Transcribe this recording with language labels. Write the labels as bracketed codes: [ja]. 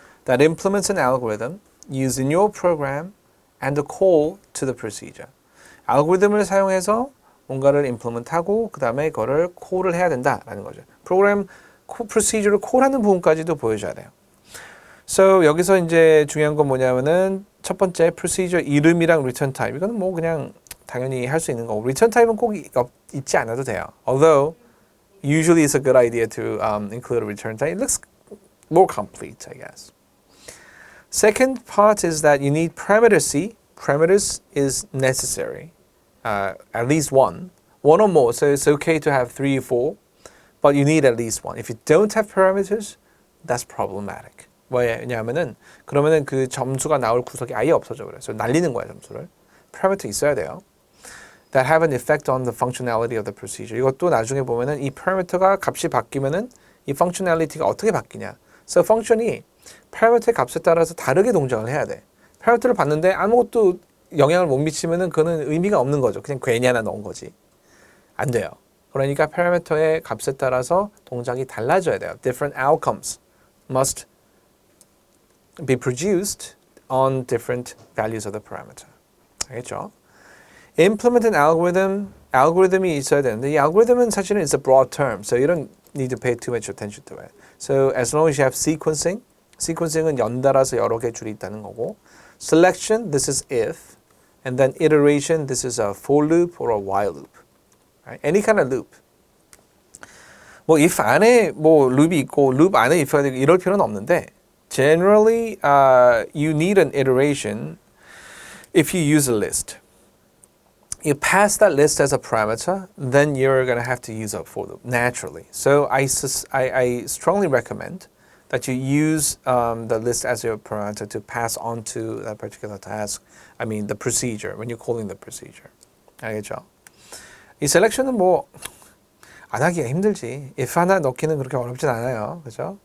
[en] That implements an algorithm used in your program and a call to the procedure. [ko] 알고리즘을 사용해서 뭔가를 implement하고 그 다음에 그거를 콜을 해야 된다라는 거죠. 프로그램 프로시저를 콜하는 부분까지도 보여줘야 돼요. So 여기서 이제 중요한 건 뭐냐면은 첫 번째 procedure 이름이랑 return type 이거는 뭐 그냥 당연히 할 수 있는 거고 return type은 꼭 있지 않아도 돼요. [en] Although usually it's a good idea to include a return type. It looks more complete, I guess. Second part is that you need parameter C. Parameters is necessary. At least one or more. So it's okay to have 3 or 4, but you need at least one. If you don't have parameters, that's problematic. [ko] 왜냐하면은 그러면은 그 점수가 나올 구석이 아예 없어져 버려요. 그래서 날리는 거야 점수를. parameter 있어야 돼요. [en] That have an effect on the functionality of the procedure. [ko] 이것도 나중에 보면은 이 parameter가 값이 바뀌면은 이 functionality가 어떻게 바뀌냐. So function이 parameter의 값에 따라서 다르게 동작을 해야 돼. parameter를 봤는데 아무것도 영향을 못 미치면은 그거는 의미가 없는 거죠. 그냥 괜히 하나 넣은 거지. 안 돼요. 그러니까 parameter의 값에 따라서 동작이 달라져야 돼요. [en] Different outcomes must be produced on different values of the parameter. [ko] 알겠죠? [en] Implement an algorithm. [ko] 알고리즘이 있어야 되는데 이 알고리즘은 사실은 [en] it's a broad term. So you don't need to pay too much attention to it. So as long as you have sequencing. [ko] sequencing은 연달아서 여러 개 줄이 있다는 거고. [en] Selection, this is if. And then iteration, this is a for loop or a while loop. Right? Any kind of loop. [ko] 뭐 if 안에 뭐 loop이 있고 loop 안에 if가 되고 이럴 필요는 없는데 [en] generally you need an iteration if you use a list. You pass that list as a parameter, then you're going to have to use a for loop naturally. So I strongly recommend that you use the list as your parameter to pass on to that particular task. I mean the procedure when you're calling the procedure. [ko] 알겠죠? 이 selection은 뭐 안 하기가 힘들지. if 하나 넣기는 그렇게 어렵진 않아요. 그죠?